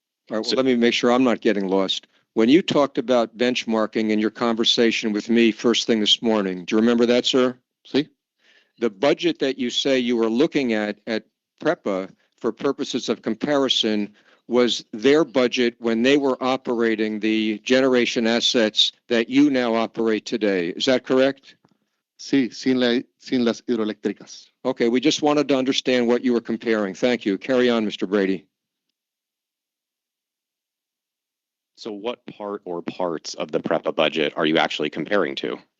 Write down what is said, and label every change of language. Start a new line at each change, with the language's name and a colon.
English: All right, well, let me make sure I'm not getting lost. When you talked about benchmarking in your conversation with me first thing this morning, do you remember that, sir?
Spanish: Sí.
English: The budget that you say you were looking at PREPA for purposes of comparison was their budget when they were operating the generation assets that you now operate today. Is that correct?
Spanish: Sí, sin las hidroeléctricas.
English: Okay, we just wanted to understand what you were comparing. Thank you. Carry on, Mr. Brady. So what part or parts of the PREPA budget are you actually comparing to?